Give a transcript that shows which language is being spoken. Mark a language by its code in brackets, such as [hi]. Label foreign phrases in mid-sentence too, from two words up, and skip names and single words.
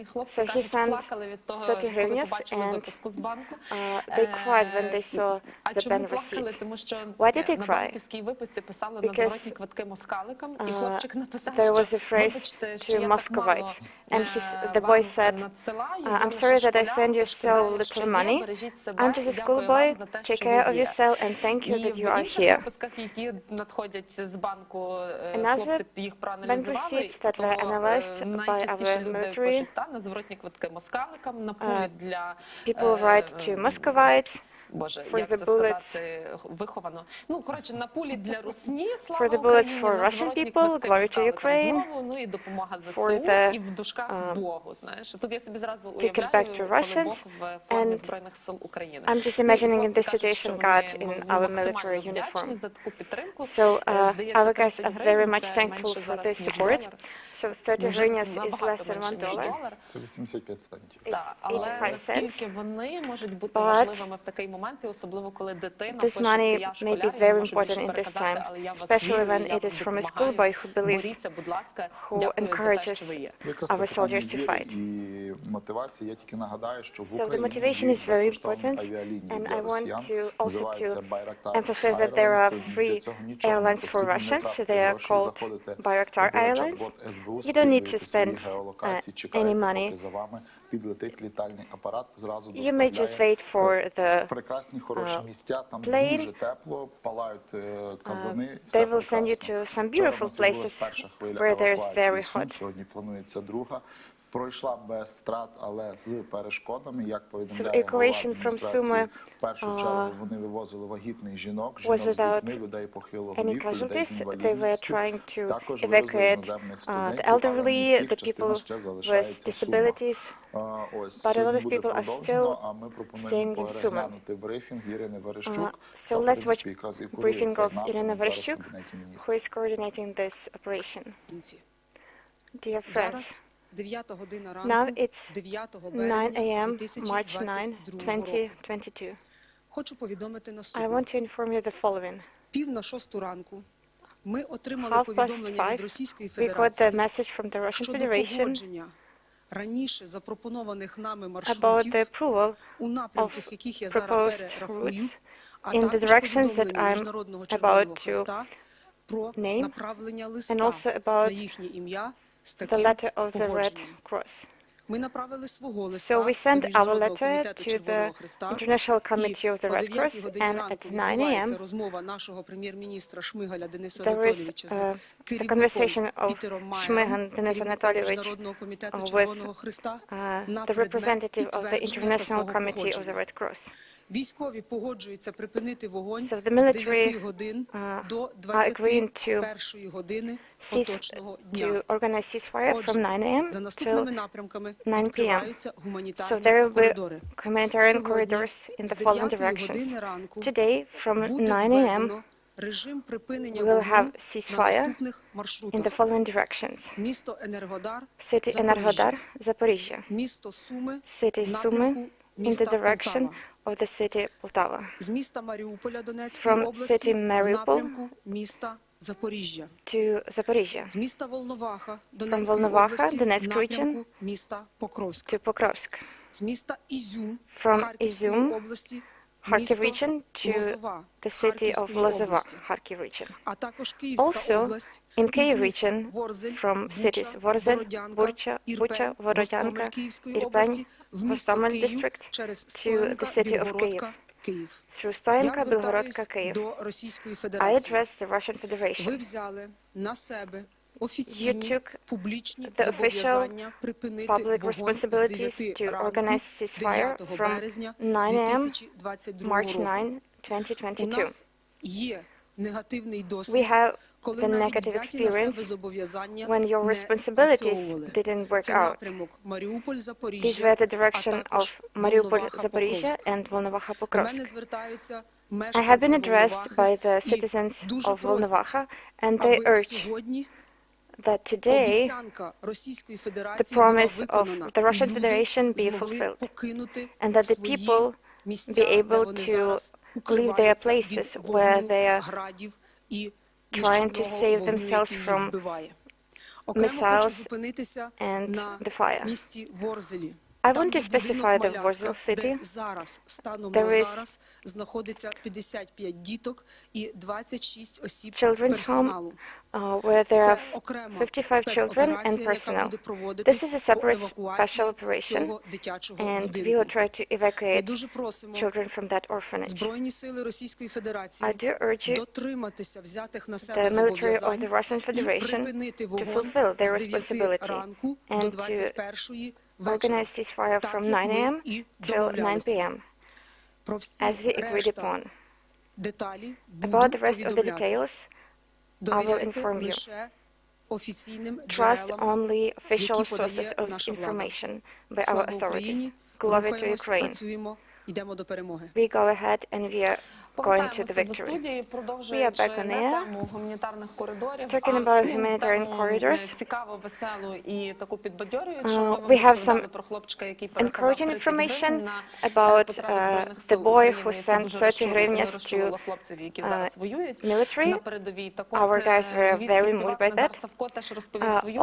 [uk] Хлопці кажуть, плакали від того, коли побачили виписку з банку. А чому плакали? Тому що на банківській виписці писали на зворотні квитки москаликам, і хлопчик написав, що вибачте, що я так мало вам надсилаю, [en] I'm sorry that I send you so little money. I'm just a schoolboy. Take care of yourself and thank you that you are here. [uk] виписках, які надходять з банку, [en] Another [uk] хлопці їх проаналізували, [en] bank receipts that were analyzed by [uk] найчастіше [en] our [uk] люди [en] military [uk] пишуть на зворотні квитки москаликам, на пулі для [en] people write to Muscovites. [uk] Боже, [en] For [uk] як [en] the [uk] це [en] bullets. [uk] сказати виховано. Ну, коротше, на пулі для русні, слава [en] For the bullets [uk] Україні, [en] for [uk] на [en] Russian [uk] зворотні [en] people, [uk] квитки [en] glory to [uk] поставили там [en] Ukraine. [uk] знову, ну і допомога ЗСУ, [en] For the, [uk] і в дужках Богу, знаєш. Тут я собі зразу [en] Take it [uk] уявляю, [en] back to [uk] коли Бог [en] Russians, [uk] в формі [en] and [uk] Збройних сил України. [en] I'm just [uk] Ну, і [en] imagining in [uk] хлопці [en] this [uk] кажуть, що [en] situation [uk] вони [en] God in our [uk] максимально [en] military [uk] вдячні [en] uniform. [uk] за таку підтримку. [en] So [uk] Здається, [en] our guys 30 are very [uk] гривень [en] much [uk] це [en] thankful [uk] менше [en] for [uk] зараз, [en] this [uk] ніж [en] support. [uk] долар. [en] So 30 [uk] Вже [en] hryvnias is [uk] набагато [en] less than [uk] менше, ніж $1. долар. Це 85 центів. [en] It's [uk] Так, але 85 наскільки [en] cents. [uk] вони можуть бути [en] But [uk] важливими в такий момент, і особливо коли дитина [en] This [uk] пише, [en] money [uk] я [en] may [uk] школяр, [en] be [uk] я [en] very [uk] можу більше [en] important in this [uk] переказати, [en] time, [uk] але я вас [en] especially [uk] вірю, [en] when [uk] я [en] it [uk] вам [en] is from a [uk] допомагаю. [en] schoolboy who believes, [uk] Боріться, будь ласка, [en] who [uk] дякую за те, що [en] encourages [uk] ви є. Якраз [en] our [uk] це питання [en] soldiers to [uk] віри [en] fight. [uk] і мотивації. Я тільки нагадаю, що в [en] So the [uk] Україні [en] motivation [uk] є [en] is very [uk] безкоштовні [en] important, [uk] авіалінії [en] and [uk] для [en] I want [uk] росіян. [en] to also [uk] Називаються [en] to Байрактар emphasize that there are Airlines. free [uk] Для цього нічого не [en] airlines for [uk] потрібно, не [en] Russians. [uk] тратити [en] They are [uk] гроші, [en] called [uk] заходите Bayraktar в Airlines. чат-бот СБУ, [en] You don't need to [uk] скидуєте свої [en] spend [uk] геолокації, [en] any [uk] чекаєте, [en] money. [uk] поки за вами підлетить літальний апарат, зразу [en] You may just [uk] доставляє [en] wait for [uk] в [en] the [uk] прекрасні, хороші місця, там [en] plane. [uk] дуже тепло, палають казани, [en] They [uk] все [en] will send you [uk] прекрасно. [en] to some [uk] Вчора в [en] beautiful [uk] нас відбулась [en] places [uk] перша хвиля [en] where there's [uk] евакуації [en] very [uk] з Сум, [en] hot. [uk] сьогодні планується друга. Пройшла без втрат, але з перешкодами, як [en] So [uk] повідомляє голова [en] evacuation from [uk] адміністрації, Sumy в першу чергу вони вивозили вагітних жінок, [en] was [uk] жінок з [en] without [uk] дітьми, людей похилого [en] any [uk] віку, людей з [en] casualties. They were [uk] інвалідністю. [en] trying to [uk] Також вивезли [en] evacuate [uk] іноземних [en] the [uk] студентів, але не [en] elderly, [uk] всіх, [en] the [uk] частина [en] people [uk] ще [en] with [uk] залишається в Сумах. [en] disabilities. [uk] Ось, [en] But a lot [uk] сьогодні [en] of [uk] буде [en] people are [uk] продовжено, [en] still [uk] а ми [en] staying [uk] пропонуємо [en] in Sumy. [uk] переглянути брифінг Ірини Верещук, [en] So [uk] та, в [en] let's [uk] принципі, [en] watch [uk] якраз і курує [en] briefing [uk] цей [en] of [uk] напрямок Irina зараз в Vereshchuk, Кабінеті [en] who [uk] Міністрів. [en] is coordinating this operation. Dear friends, [uk] Зараз 9 година [en] now [uk] ранку, [en] it's 9 [uk] 9 березня [en] a.m., March 9, [uk] 2022 року. 2022. Хочу повідомити [en] I [uk] наступне. [en] want to inform you the following. [uk] 5:45 ранку ми отримали [en] Half past [uk] повідомлення від 5, Російської [en] we got the [uk] Федерації [en] message from the Russian [uk] щодо [en] Federation [uk] погодження раніше запропонованих нами [en] about [uk] маршрутів [en] the approval [uk] у напрямках, яких я зараз [en] proposed [uk] перерахую, [en] routes [uk] а [en] in the [uk] також [en] directions that [uk] повідомлення [en] I'm [uk] Міжнародного [en] about [uk] Червоного [en] to [uk] Хреста про [en] name, [uk] направлення [en] and [uk] листа [en] also [uk] на [en] about [uk] їхнє ім'я з [en] the [uk] таким [en] letter of the Red [uk] погодженням. [en] Cross. [uk] Ми направили свого листа [en] So we sent [uk] до [en] our [uk] Міжнародного [en] letter [uk] комітету [en] to [uk] Червоного [en] the [uk] Хреста, [en] International Committee of the [uk] і о [en] Red 9 Cross, [uk] годині [en] and [uk] ранку [en] at 9 [uk] відбувається [en] a.m. [uk] розмова нашого прем'єр-міністра Шмигаля Дениса [en] there is [uk] Анатолійовича з [en] the [uk] керівником [en] conversation of [uk] Пітером Shmyhal Майером, Denis керівником Anatolyevich Міжнародного комітету [en] with [uk] Червоного Хреста на [en] the [uk] предмет [en] representative of the [uk] підтвердження [en] International [uk] такого [en] Committee of the [uk] походження. [en] Red Cross. [uk] Військові погоджуються припинити вогонь [en] So [uk] з [en] the military [uk] 9 годин до [en] are agreeing to [uk] 21 години [en] cease [uk] поточного дня. [en] to organize ceasefire from 9 a.m. [uk] За наступними [en] till [uk] напрямками [en] 9 p.m. [uk] відкриваються [en] So [uk] гуманітарні [en] there will be [uk] коридори. [en] humanitarian [uk] Сьогодні [en] corridors in [uk] з [en] the following 9 directions. [uk] години ранку [en] Today, from [uk] буде [en] 9 a.m., [uk] введено режим припинення [en] we will [uk] вогню [en] have [uk] на [en] ceasefire [uk] наступних [en] in the [uk] маршрутах. [en] following directions. [uk] Місто Енергодар, [en] City [uk] Запоріжжя. [en] Enerhodar, Zaporizhia. [uk] Місто Суми, [en] City Sumy, [uk] напрямку [en] in [uk] міста [en] the direction Полтава. of the city Poltava. [uk] З міста Маріуполя Донецької [en] From [uk] області [en] city [uk] в Mariupol напрямку міста Запоріжжя. [en] To Zaporizhia. [uk] З міста Волноваха [en] From [uk] Донецької Volnovakha, області в [en] Donetsk region, [uk] напрямку міста Покровська. [en] to Pokrovsk. [uk] З міста Ізюм [en] From [uk] Харківської Izum, області Kharkiv місто [en] region to Лозова the city of [uk] Харківської Lozova, області. [en] Kharkiv region. [uk] А також Київська [en] Also, [uk] область [en] in [uk] із Kyiv міст [en] region, Ворзель, from Буча, cities Vorzel, Бородянка, Burcha, Bucha, [uk] Ірпень, Гостомель [en] Vorodyanka, [uk] Київської Irpень, області в місто Гостомель Київ [en] district [uk] через [en] to Стоянка, the city of Білгородка, Kyiv. Київ. Through [uk] Я Stoyanka, Belgorodka, звертаюсь Kyiv. до Російської [en] I [uk] Федерації. [en] address the Russian [uk] Ви [en] Federation. [uk] взяли на себе [en] You [uk] офіційні [en] took [uk] публічні [en] the [uk] зобов'язання припинити [en] public [uk] вогонь з [en] responsibilities 9 to [uk] ранку [en] organize ceasefire 9 from [uk] березня [en] 9 a.m. 2022 March [uk] року. 9, У 2022. нас є негативний [en] We [uk] досвід, [en] have [uk] коли [en] the [uk] навіть [en] negative [uk] взяті на себе [en] experience [uk] зобов'язання [en] when your [uk] не [en] responsibilities [uk] спрацьовували. [en] didn't work [uk] Це [en] out. [uk] напрямок Маріуполь, [en] These Запоріжжя, were the [uk] а [en] direction [uk] також [en] of Mariupol, Волноваха, Zaporizhia, Покровськ. and Volnovakha, [uk] До мене Pokrovsk. звертаються [en] I have [uk] мешканці [en] been addressed by the Волновахи citizens [uk] і дуже [en] of [uk] просять, [en] Volnovakha, and they [uk] аби [en] urge [uk] сьогодні [en] that today [uk] обіцянка Російської [en] the [uk] Федерації була [en] promise of [uk] виконана, [en] the Russian [uk] і люди [en] Federation be [uk] змогли [en] fulfilled, [uk] покинути [en] and that the [uk] свої [en] people [uk] місця, [en] be [uk] де [en] able [uk] вони [en] to [uk] зараз [en] leave their [uk] укриваються від [en] places where [uk] вогню, [en] they are [uk] градів і [en] trying to [uk] нищівного [en] save [uk] вогню, [en] themselves [uk] який їх [en] from [uk] вбиває. Окремо хочу [en] missiles [uk] зупинитися [en] and [uk] на [en] the fire. [uk] місті Ворзелі. [en] I [uk] Там [en] want to [uk] є будинок [en] specify the [uk] малятка, [en] Vorzel city. [uk] де зараз, станом [en] There [uk] на [en] is [uk] зараз, знаходиться 55 діток і 26 осіб [en] children's home [uk] персоналу. [en] where there [uk] Це [en] are [uk] окрема [en] 55 children and [uk] спецоперація, яка [en] personnel. [uk] буде проводитись [en] This is a [uk] по [en] separate [uk] евакуації [en] special operation, [uk] цього дитячого [en] and we [uk] будинку. [en] will try to [uk] Ми [en] evacuate [uk] дуже просимо [en] children from that orphanage. [uk] Збройні сили Російської Федерації [en] I do urge you, [uk] дотриматися взятих на [en] the [uk] себе [en] military of [uk] зобов'язань [en] the Russian [uk] і [en] Federation [uk] припинити [en] to [uk] вогонь [en] fulfill their [uk] з 9 [en] responsibility [uk] ранку [en] and [uk] до [en] to [uk] 21-ї вечора. [en] organize ceasefire [uk] Так, [en] from [uk] як 9 ми [en] a.m. [uk] і [en] till 9 [uk] домовлялися. [en] p.m. as we agreed upon. [uk] Деталі [en] About the rest of the [uk] повідомляти. [en] details, I will [uk] Довіряйте [en] inform you. [uk] лише офіційним [en] Trust [uk] джерелам, [en] only official [uk] які подає [en] sources of [uk] наша влада. [en] information by our [uk] Слава [en] authorities. [uk] Україні! [en] Glory to [uk] Рухаємось, [en] Ukraine. [uk] працюємо, йдемо до перемоги. [en] We go ahead and we are going to the [uk] Повертаємося до [en] victory. [uk] студії, [en] We are [uk] продовжуючи [en] back on [uk] не [en] air. [uk] тему гуманітарних коридорів, [en] Talking [uk] а [en] about humanitarian [uk] тему [en] corridors. [uk] цікаву, веселу і таку підбадьорюючу. [en] We [uk] Ми вам [en] have [uk] розповідали [en] some [uk] про хлопчика, який переказав [en] encouraging [uk] 30 гривень [en] information [uk] на [en] about [uk] потреби Збройних [en] the [uk] Сил [en] boy [uk] України. [en] who [uk] І це [en] sent [uk] дуже 30 розчулило [en] hryvnias to [uk] хлопців, які зараз воюють [en] military. [uk] на передовій. Так от, [en] Our guys were [uk] львівський [en] very [uk] співак [en] moved by Назар that. [uk] Савко теж розповів свою